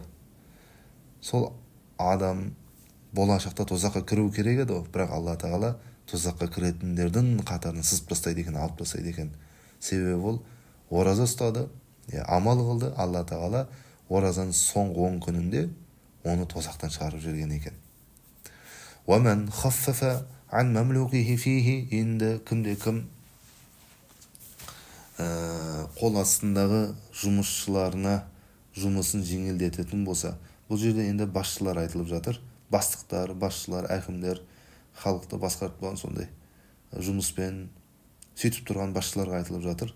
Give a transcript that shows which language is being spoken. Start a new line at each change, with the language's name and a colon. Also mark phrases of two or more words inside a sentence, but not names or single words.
Kazakh: Сол адам болашақта тозаққа кіру керек еді, бірақ Алла Тағала тозаққа кіретіндердің қатарын сызып тастайды екен, алып тастайды екен. Себебі ол ораза ұстады, амал қылды. Алла Тағала оразаның соңғы 10 күнінде оны тозақтан шығарып жүрген екен.
Arabic: وَمَنْ خَفَّفَ عَنْ مَمْلُوكِهِ فِيهِ,
Kazakh: енді кімде-кім қол астындағы жұмысшыларына жұмысын жеңілдететін болса, бұл жерде енді басшылар айтылып жатыр. Бастықтар, басшылар, әкімдер, халықты басқарып болған сондай жұмыспен сөйтіп тұрған басшыларға айтылып жатыр.